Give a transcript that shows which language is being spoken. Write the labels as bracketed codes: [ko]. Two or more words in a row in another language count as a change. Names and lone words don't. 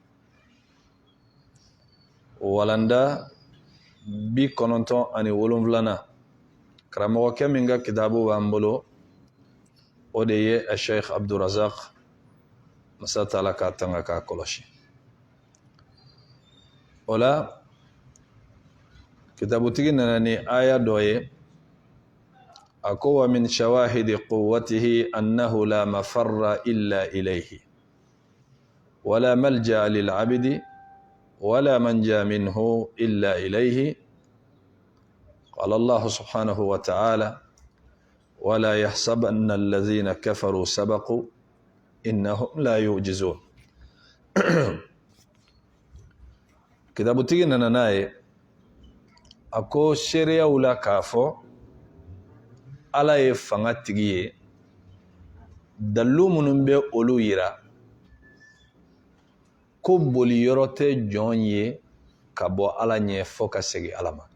[bm] Walanda 97 karamɔgɔkɛ min ka kitabu b'an bolo o de ye Sheikh Abdurazak, masa taala ka tanga k'a kɔlɔsi. O la kitabutigi nana ni aya dɔ ye, a ko [ar] ومن شواهد قوته أنه لا مفر إلا إليه ولا ملجأ للعبد ولا منجى منه إلا إليه. قال الله سبحانه وتعالى ولا يحسبن الذين كفروا سبقوا إنهم لا يعجزون. [bm] kitabutigi nana n'a ye a ko seereyaw la k'a fɔ Ala ye fanga tigi ye, dalilu minnu bɛ olu yira ko boli yɔrɔ tɛ jɔn ye ka bɔ Ala ɲɛ fɔ ka segin Ala ma.